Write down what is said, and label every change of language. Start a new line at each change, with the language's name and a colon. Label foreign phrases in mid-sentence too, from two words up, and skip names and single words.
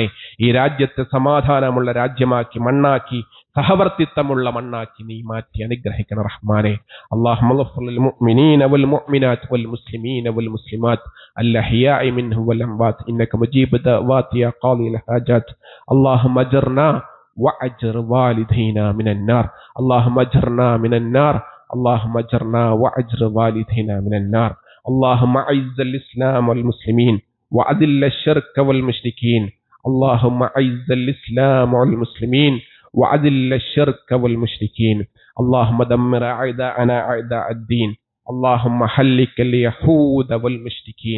Malayalam: ഈ രാജ്യത്തെ സമാധാനമുള്ള രാജ്യമാക്കി, മണ്ണാക്കി, സഹവർത്തിത്വമുള്ള മണ്ണാക്കി നീ മാറ്റി അനുഗ്രഹിക്കണം റഹ്മാനെ.
Arabic: اللهم اغفر للمؤمنين والمؤمنات والمسلمين والمسلمات الأحياء منهم والأموات إنك مجيب الدعوات يا قاضي الحاجات. اللهم أجرنا وأجر والدينا من النار. اللهم أجرنا من النار. اللهم اجرنا واجر والدينا من النار. اللهم اعز الاسلام والمسلمين واذل الشرك والمشركين. اللهم اعز الاسلام والمسلمين واذل الشرك والمشركين. اللهم دمر اعداءنا اعداء الدين. اللهم هلك اليهود والمشركين.